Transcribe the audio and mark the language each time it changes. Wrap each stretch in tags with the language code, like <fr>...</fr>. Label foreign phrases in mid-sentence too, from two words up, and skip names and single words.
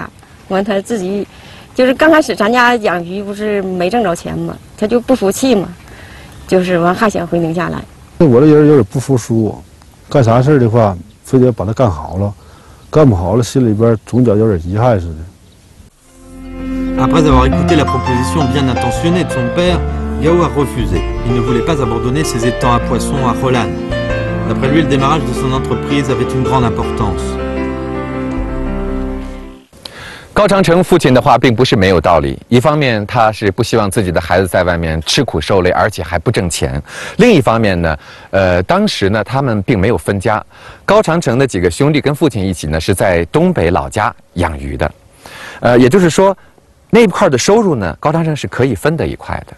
<zh>完他自己，就是刚开始咱家养鱼不是没挣着钱嘛，他就不服气嘛，就是完还想回宁夏来。我这人有点不服输，干啥事的话，非得把它干好了，干不好了心里边总觉有点遗憾似的。</zh> <fr>Après avoir écouté la proposition bien intentionnée de son père, Gao a refusé. Il ne voulait pas abandonner ses étangs à poissons à Hollande. D'après lui, le démarrage de son entreprise avait une grande importance.</fr> <zh>高长城父亲的话并不是没有道理，一方面他是不希望自己的孩子在外面吃苦受累，而且还不挣钱；另一方面呢，当时呢他们并没有分家，高长城的几个兄弟跟父亲一起呢是在东北老家养鱼的，也就是说，那一块的收入呢，高长城是可以分得一块的。</zh>